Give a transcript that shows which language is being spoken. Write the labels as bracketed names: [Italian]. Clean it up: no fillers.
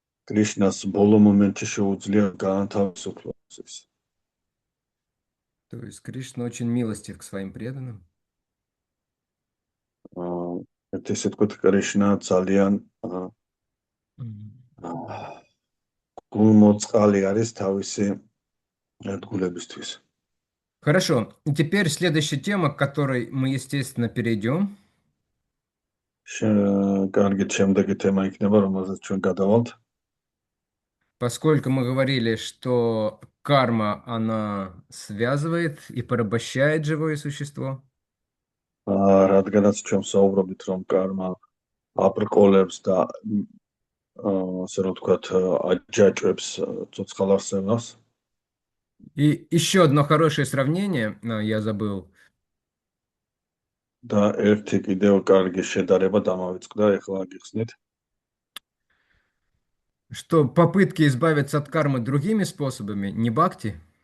[Georgian] კრიშნას ბოლო მომენტში შეუძლია გაანთავისუფლოს ის. [Russian] То есть Кришна очень милостив к своим преданным. [Georgian] ერთ ესე თქვა კრიშნა ძალიან [Russian] Мгм. [Georgian] გულმოწყალი არის თავისი ერთგულებისთვის. [Russian] Хорошо. И теперь следующая тема, к которой мы, естественно, перейдем. [Georgian] კარგით, შემდეგი თემა იქნება, რომელზეც ჩვენ გადავალთ. [Russian] Поскольку мы говорили, что карма, она связывает и порабощает живое существо, [Georgian] რადგანაც ჩვენ საუბრობთ, რომ კარმა აბრკოლებს და ასე რომ ვთქვათ, აჯაჭვებს ცოცხალ არსებას. [Russian] и еще одно хорошее сравнение, я забыл, [Georgian] და ერთი კიდევ კარგი შედარება დამავიწყდა, ეხლა გიხსნით. [Russian] что попытки избавиться от кармы другими способами не бхакти,